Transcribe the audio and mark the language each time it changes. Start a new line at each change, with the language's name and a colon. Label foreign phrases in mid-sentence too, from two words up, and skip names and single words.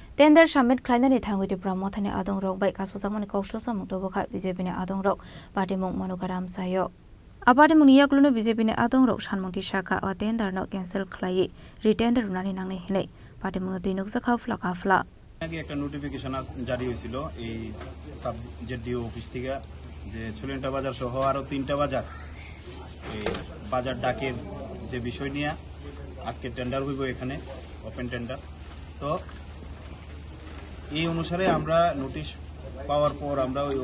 English: tender submit
Kok Borok: खालामनानै थांगोदि मथानि आदं रक बाय कासुजामनि कौशल सामुं दबखा बिजेपिनि आदं रक पार्टीमुं मनोकाराम सायो आपार्टीमुं याक्लुनो बिजेपिनि आदं रक सानमुंथि शाखा अ टेंडर न कैंसिल खालायै रिटेंडर रुनानै नांनाय हिनै पार्टीमुं दैनुकसा खाफला खाफला
Bangla: আগে একটা নোটিফিকেশন জারি হয়েছিল এই
English: sub JDO office
Bangla: থেকে যে ছুলেন্টা বাজার সহ আরো 3টা বাজার এই বাজার ডাকের যে বিষয় নিয়ে আজকে টেন্ডার হইব এখানে
English: open tender
Bangla: তো এই অনুসারে আমরা নোটিশ পাওয়ার পর আমরা